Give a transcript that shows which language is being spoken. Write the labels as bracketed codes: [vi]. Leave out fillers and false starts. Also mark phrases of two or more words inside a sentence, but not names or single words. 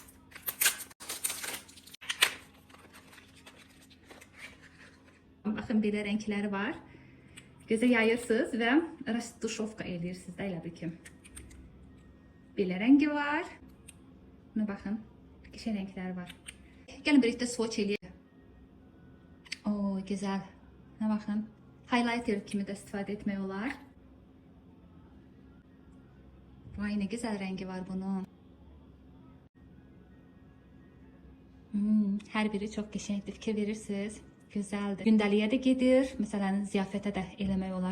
[az] Baxın, belə rəngləri var. Gözə yayırsınız və rastuşovka eləyirsiniz də, elə bir ki. Belə rəngi var. Buna baxın. Qəşəng rəngləri var. Gəlin birlikdə swatch eləyək. [tr] Oo, güzel. Ne bakın. [az] Highlighter kimi de istifadə etmək olar. [tr] Vay, ne güzel rengi var bunun. [az] Hər biri çox qəşəngdir. Fikir verirsiniz. Gözəldir. Gündəliyə də gedir. Məsələn, ziyafətə də eləmək olar.